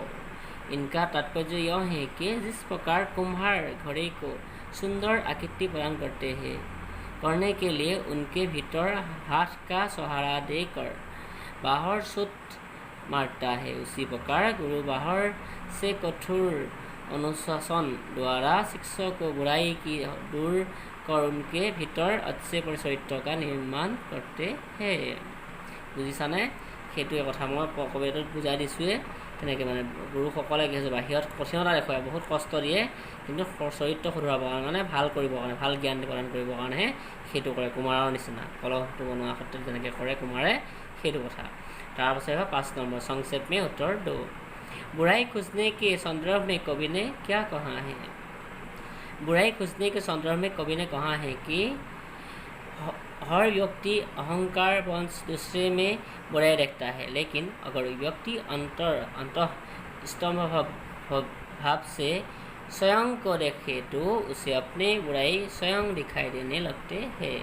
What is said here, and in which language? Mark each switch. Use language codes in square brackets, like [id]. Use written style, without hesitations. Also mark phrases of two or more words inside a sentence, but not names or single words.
[hi] इनका तात्पर्य यह है कि जिस प्रकार कुम्हार घड़े को सुंदर आकृति प्रदान करते हैं, करने के लिए उनके भीतर हाथ का सहारा देकर बाहर सुत मारता है, उसी प्रकार गुरु बाहर से कठोर अनुशासन द्वारा शिष्य को बुराई की दूर कर उनके भीतर अच्छे परिचरित्र का निर्माण करते हैं। [as] বুজিছানে? সেইটোৱে কথা মই কবিতাটোত বুজাই দিছোঁৱে। তেনেকৈ মানে গুৰুসকলে কি হৈছে বাহিৰত কঠিনতা দেখুৱায়, বহুত কষ্ট দিয়ে, কিন্তু চৰিত্ৰ শুধৰাবৰ কাৰণে, মানে ভাল কৰিবৰ কাৰণে, ভাল জ্ঞান প্ৰদান কৰিবৰ কাৰণেহে সেইটো কৰে। কুমাৰৰ নিচিনা কলহটো বনোৱা ক্ষেত্ৰত যেনেকৈ কৰে কুমাৰে, সেইটো কথা। তাৰপাছত 5 নম্বৰ [hi] संक्षेप में उत्तर दो। बुराई खोजने के संदर्भ में कवि ने क्या कहा है? बुराई खोजने के संदर्भ में कवि ने कहा है कि हर व्यक्ति अहंकार वंश दूसरे में बुराई देखता है, लेकिन अगर व्यक्ति अंतः स्तंभ भाव से स्वयं को देखे तो उसे अपने बुराई स्वयं दिखाई देने लगते हैं।